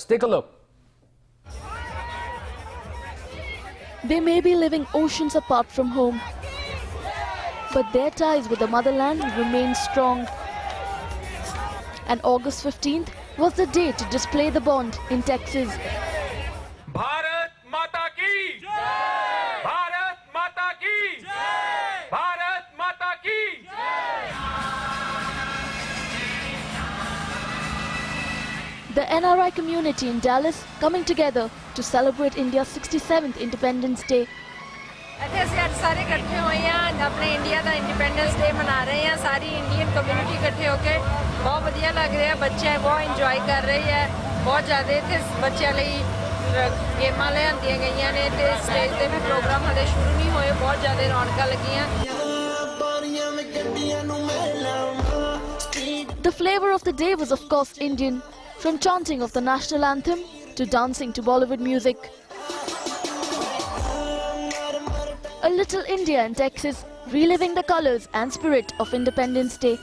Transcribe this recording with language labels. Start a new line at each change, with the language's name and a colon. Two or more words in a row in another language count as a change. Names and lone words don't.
English: Take a look. They may be living oceans apart from home, but their ties with the motherland remain strong. And August 15th was the day to display the bond in Texas.
Hindi: भारत माता की जय! भारत माता की जय! भारत माता की
English: The NRI community in Dallas coming together to celebrate India's 67th Independence Day.
Punjabi: ਇੱਥੇ ਅਸੀਂ ਅੱਜ ਸਾਰੇ ਇਕੱਠੇ ਹੋਏ ਆ ਆਪਣੇ ਇੰਡੀਆ ਦਾ
English: Independence Day
Punjabi: ਮਨਾ ਰਹੇ ਆ ਸਾਰੀ
English: Indian community
Punjabi: ਇਕੱਠੇ ਹੋ ਕੇ ਬਹੁਤ ਵਧੀਆ ਲੱਗ ਰਿਹਾ ਬੱਚੇ ਬਹੁਤ ਇੰਜੋਏ ਕਰ ਰਹੇ ਆ ਬਹੁਤ ਜ਼ਿਆਦਾ ਇੱਥੇ ਬੱਚਿਆਂ ਲਈ ਗੇਮਾਂ ਲਿਆਂਦੀਆਂ ਗਈਆਂ ਨੇ ਤੇ ਸਟੇਜ ਤੇ ਵੀ ਪ੍ਰੋਗਰਾਮ ਹਲੇ ਸ਼ੁਰੂ ਨਹੀਂ ਹੋਏ ਬਹੁਤ ਜ਼ਿਆਦਾ ਰੌਣਕਾਂ ਲੱਗੀਆਂ
English: The flavor of the day was of course Indian, from chanting of the national anthem to dancing to Bollywood music. A little India in Texas reliving the colors and spirit of Independence Day.